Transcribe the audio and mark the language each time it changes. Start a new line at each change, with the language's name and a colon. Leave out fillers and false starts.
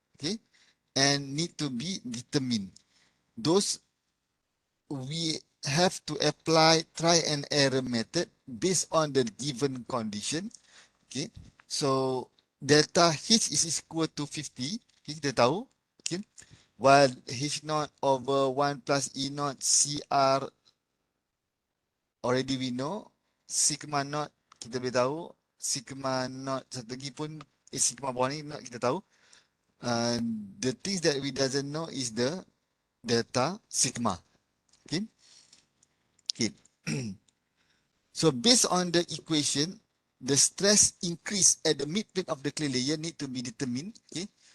English: Okay, and need to be determined. Those we have to apply try and error method based on the given condition. Okay, so delta H is equal to 50. Okay,
Malay: kita tahu.
English: Okay, while H naught over 1 plus E naught CR already we know.
Malay: Sigma naught kita boleh tahu. Sigma naught satu lagi pun sigma bawah ni naught kita tahu.
English: Uh, the things that we doesn't know is the delta sigma. Okay. Okay. So based on the equation, the stress increase at the midplane of the clay layer need to be determined. Okay.